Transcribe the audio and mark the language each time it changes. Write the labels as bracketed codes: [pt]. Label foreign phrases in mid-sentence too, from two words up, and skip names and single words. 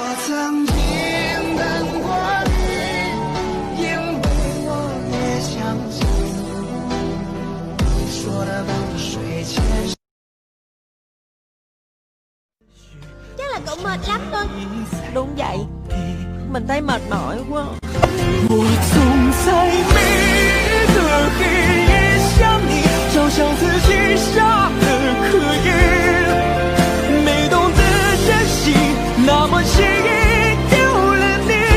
[zh] 曾经等过你，因为我也相信你说的等水前。 [vi] Chắc là cậu mệt lắm thôi. Đúng vậy, mình thấy mệt mỏi quá. [zh] 我总在每个黑夜想你，就像自己傻的可以，没懂得珍惜，那么轻易丢了你。